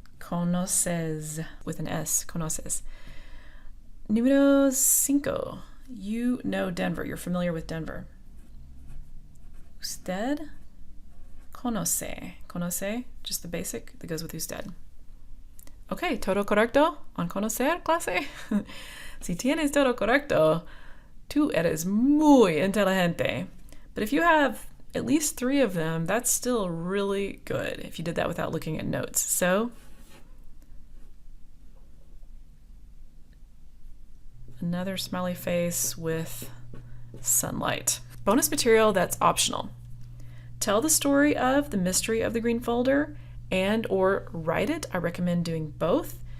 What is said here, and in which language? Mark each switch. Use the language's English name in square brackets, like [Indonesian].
[Spanish] Conoces [English] with an S. [Spanish] Conoces. Número 5. [English] You know Denver. You're familiar with Denver. [Spanish] Usted conoce. [English] Conoce, just the basic that goes with usted. [Spanish] Okay, todo correcto on conocer, clase? Si tienes todo correcto, tú eres muy inteligente. [English] But if you have at least 3 of them, that's still really good if you did that without looking at notes. So, another smiley face with sunlight. Bonus material that's optional. Tell the story of The Mystery of the Green Folder and or write it. I recommend doing both